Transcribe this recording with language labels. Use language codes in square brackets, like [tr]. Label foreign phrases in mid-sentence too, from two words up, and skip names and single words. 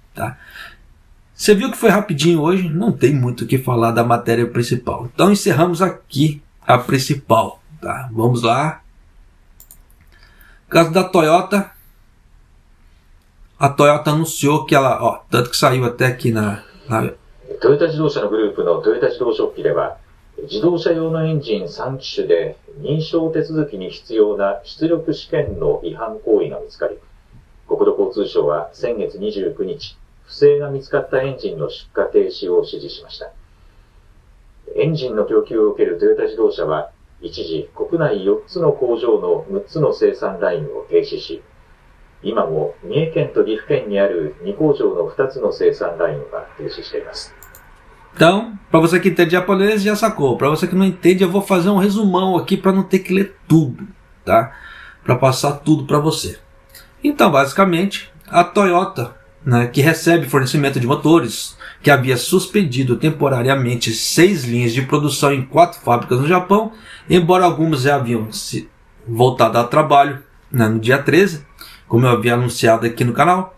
[pt] Você viu que foi rapidinho hoje? Não tem muito o que falar da matéria principal. Então, encerramos aqui a principal. Vamos lá. No caso da Toyota, a Toyota anunciou que ela, tanto que saiu até aqui na [ja] トヨタ自動車のグループのトヨタ自動ショッピでは、自動車用のエンジン3機種で認証手続きに必要な出力試験の違反行為が見つかり、国土交通省は先月29日、不正が見つかったエンジンの出荷停止を指示しました。エンジンの供給を受けるトヨタ自動車は、一時国内4つの工場の6つの生産ラインを停止し、今も三重県と岐阜県にある2工場の2つの生産ラインが停止しています。 [pt] Então, para você que entende japonês, já sacou. Para você que não entende, eu vou fazer um resumão aqui para não ter que ler tudo, para passar tudo para você. Então, basicamente, a Toyota, que recebe fornecimento de motores, que havia suspendido temporariamente 6 linhas de produção em 4 fábricas no Japão, embora algumas já haviam se voltado ao trabalho no dia 13, como eu havia anunciado aqui no canal.